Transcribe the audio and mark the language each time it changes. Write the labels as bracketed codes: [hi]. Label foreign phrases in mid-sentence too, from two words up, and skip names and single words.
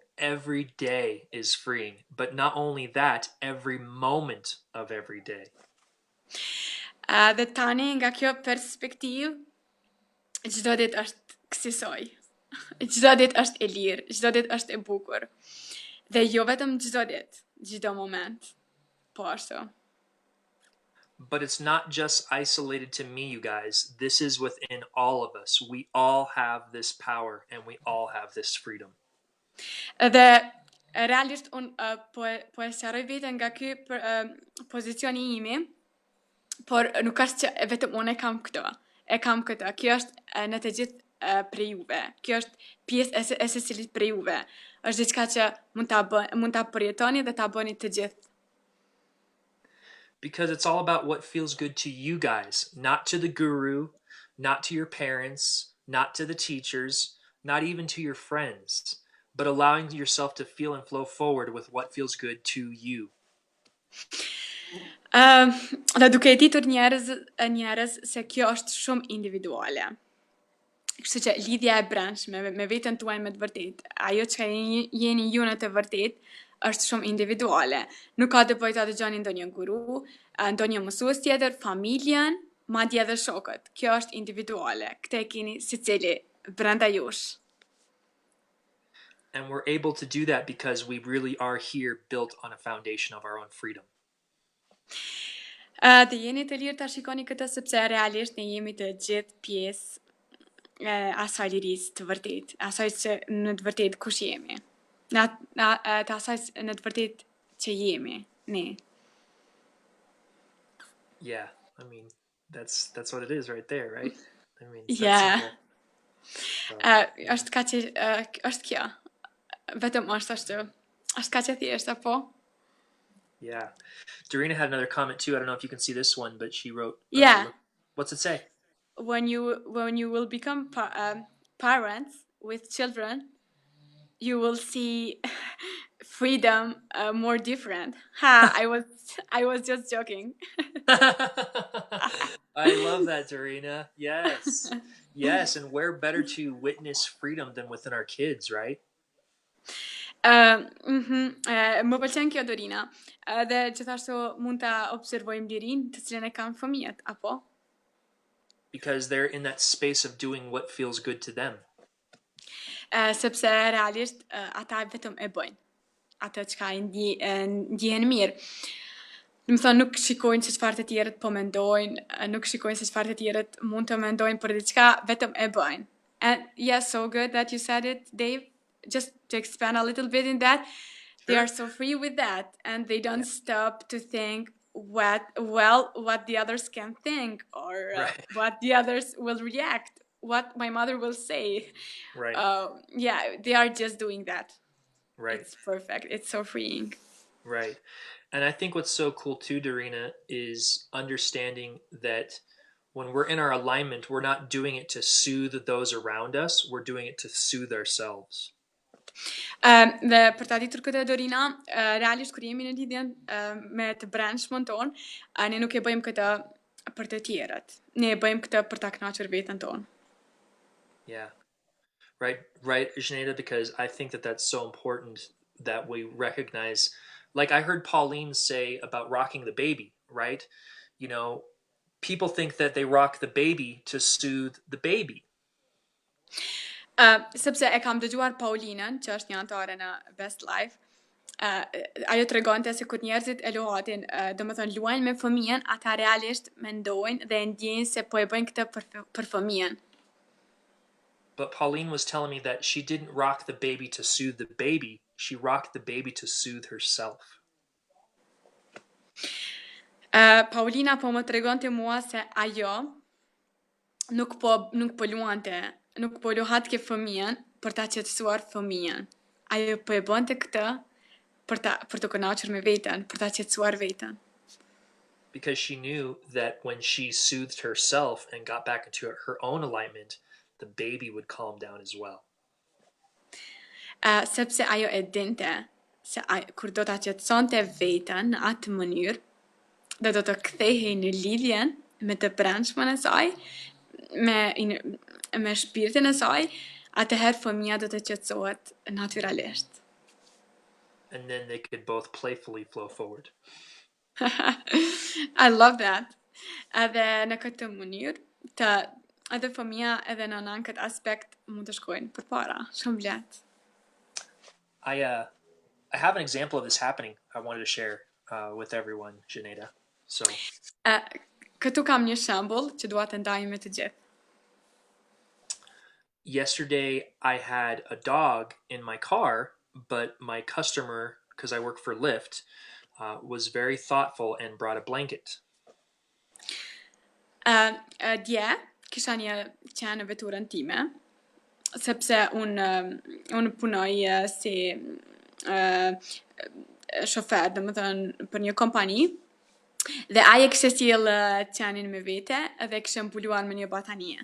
[en] Every day is freeing. But not only that, every moment of every day. [sq] Dhe tani nga kjo perspektivë, çdo ditë është kësaj. Çdo ditë është e lirë, çdo ditë është e bukur. Dhe jo vetëm çdo ditë, çdo moment. Po ashtu. [en] But it's not just isolated to me, you guys. This is within all of us. We all have this power and we all have this freedom. [sq] Dhe realisht unë po e sqaroj veten nga ky pozicioni imi, por nuk është që vetëm unë e kam këto. E kam këtë. Kjo është në të gjithë prej juve. Kjo është pjesë e secilit prej juve. Është diçka që mund ta përjetoni dhe ta bëni të gjithë. [en] Because it's all about what feels good to you guys, not to the guru, not to your parents, not to the teachers, not even to your friends, but allowing yourself to feel and flow forward with what feels good to you. [sq] Dhe duke e ditur njerëz se kjo është shumë individuale. Kështu që lidhja e brendshme me veten tuaj me të vërtet, ajo që jeni ju në të vërtet, është shumë individuale. Nuk ka të bëjë ta dëgjoni ndonjë guru, ndonjë mësues tjetër, familjen, madje edhe shokët. Kjo është individuale. Këtë e keni secili brenda jush. [en] And we're able to do that because we really are here built on a foundation of our own freedom. [sq] Të jeni të lirë ta shikoni këtë sepse realisht ne jemi të gjithë pjesë asaj lirisë të vërtet, asaj që në të vërtet kush jemi. Të asaj në të vërtet që jemi, ne. [en] Yeah, I mean, that's what it is right there, right? I mean, it's Yeah. that simple. [sq] Është ka që, është kjo. Vetëm është ashtu. Është ka që thjesht, apo? [en] Yeah. Dorina had another comment too. I don't know if you can see this one, but she wrote, Yeah. What's it say? When you will become parents with children, you will see freedom more different. I was just joking. I love that, Dorina. Yes. Yes, and where better to witness freedom than within our kids, right? [sq] Më pëlqen kjo Dorina. Dhe gjithashtu mund ta observojmë lirinë të cilën e kanë fëmijët, apo? [en] Because they're in that space of doing what feels good to them. [sq] Sepse realisht ata vetëm e bëjnë atë çka ndjehen mirë. Do të thonë nuk shikojnë se çfarë të tjerët po mendojnë, nuk shikojnë se çfarë të tjerët mund të mendojnë për diçka, vetëm e bëjnë. [en] And yes, so good that you said it, Dave. Just to expand a little bit in that, they are so free with that, and they don't stop to think what the others can think or what the others will react, what my mother will say. Right. Yeah, they are just doing that. Right. It's perfect. It's so freeing. Right. And I think what's so cool too, Dorina, is understanding that when we're in our alignment, we're not doing it to soothe those around us, we're doing it to soothe ourselves. [sq] Dhe për ta ditur këtë Dorina, realisht kur jemi në lidhjen me të brendshmën tonë, ne nuk e bëjmë këtë për të tjerët. Ne e bëjmë këtë për ta kënaqur veten tonë. [en] Yeah. Right, Xheneta, because I think that that's so important that we recognize, like I heard Pauline say about rocking the baby, right? You know, people think that they rock the baby to soothe the baby. [sq] Sepse e kam dëgjuar Paulinën, që është një antare në Best Life. Ajo të regonte se kur njerëzit e luatin, do më thonë luajnë me fëmijën, ata realisht mendojnë dhe ndjejnë se po e bëjnë këtë për fëmijën. [en] But Pauline was telling me that she didn't rock the baby to soothe the baby, she rocked the baby to soothe herself. [sq] Paulina po më të regonte mua se ajo nuk po luante, nuk po luhat ke fëmijën për ta qetësuar fëmijën. Ajo po e bënte këtë për të kënaqur me veten, për ta qetësuar veten. [en] Because she knew that when she soothed herself and got back into her own alignment, the baby would calm down as well. [sq] Sepse ajo e dinte se kur do ta qetësonte veten në atë mënyrë, dhe do të kthehej në lidhjen me të brendshmën e saj, me shpirtin e saj, atëherë fëmia do të qetësohet natyralisht. [en] And then they could both playfully flow forward. I love that. [sq] Edhe në këtë mënyrë, edhe fëmia edhe nëna në këtë aspekt mund të shkojnë përpara. Shumë lehtë. [en] I have an example of this happening I wanted to share with everyone, Xheneta. So, [sq] këtu kam një shembull që dua të ndaj me të gjithë. [en] Yesterday I had a dog in my car, but my customer, because I work for Lyft, was very thoughtful and brought a blanket. [sq] Dje, kisha një qenë në veturën time, sepse unë punoj si shofer, dhe më thënë për një kompani, dhe aje kështë sjell qenin me vete dhe kështë mbuluar me një batanie.